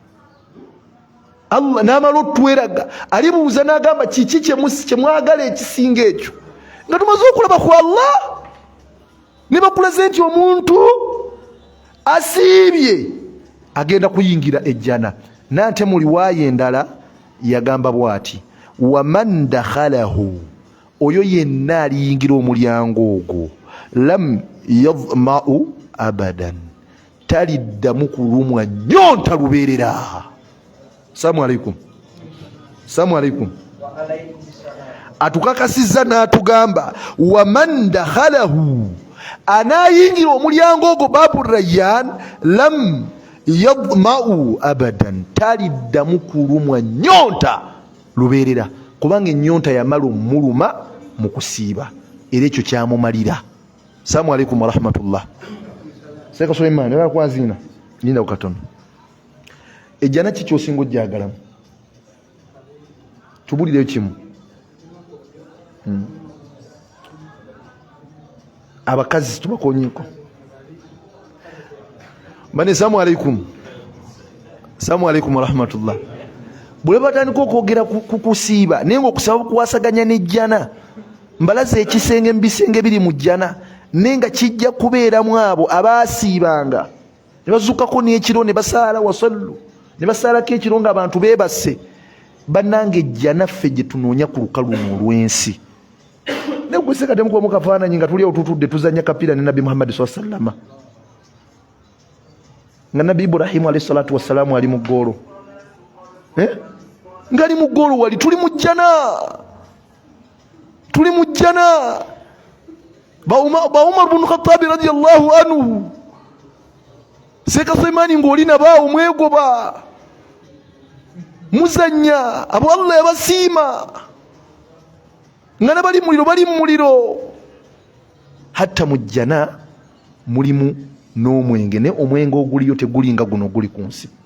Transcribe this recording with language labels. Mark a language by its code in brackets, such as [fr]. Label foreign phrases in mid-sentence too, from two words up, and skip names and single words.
[lg] Allah naamala otweraga alibuuza n'agamba kiki kye mwagala ekisinga ekyo, nga tumaze okulaba ku Allah ne bakulaze nti omuntu asiibye agenda kuyingira ejjana. Nante mu riwaaya endala yagamba bw'ati, [ar] ومن دخله, [lg] oyo yenna aliyingira omulyango ogwo, [ar] لم يظمأ أبدا, [lg] taliddamu kulumwa nyonta lubeerera. [ar] السلام عليكم. السلام عليكم. [lg] Atukakasizza n'atugamba [ar] ومن دخله, [lg] anayingira omulyango ogwo [ar] باب ريان, لم يظمأ أبدا, [lg] taliddamu kulumwa nyonta lubeerera, kubanga ennyonta yamala omuluma mu kusiiba era ekyo kyamumalira. [ar] السلام عليكم ورحمة الله. [lg] Seka Suleiman era kwazina linda kukatono. Ejjana ki ky'osinga ojjagalamu? tubulireyo kimu. Abakazi tubakonyeko. [ar] Bane سلام عليكم. سلام عليكم ورحمة الله. [lg] Bwe batandika okwogera kukusiiba naye ng'okusaba kuwasaganya n'ejjana mbalaza ekisenge mu bisenge biri mu jjana naye nga kijja kubeeramu abo abaasiibanga ne bazuukako n'ekiro ne basaala wasallu ne basaalako ekiro ng'abantu beebase. Bannange ejjana ffe gye tunoonya ku lukalu olw'ensi. Naye gwe sekatemu kuba mu kafaananyi nga tuli awo tutudde tuzannya kapiira ne Nabbi Muhammad [ar] صلى الله عليه وسلم [lg] nga Nabbi Ibrahimu [ar] عليه الصلاة والسلام [lg] ali mu ggoolo ngali mu ggoolo wali tuli mu jjana ba Umar bin Khattab [ar] رضي الله عنه [lg] Seka Sulaiman ng'oli nabaawo mwegoba muzannya abo Allah yabasiima nga bali mu muliro hatta mu jjana mulimu n'omwenge ne omwenge oguliyo tegulinga guno guli ku nsi.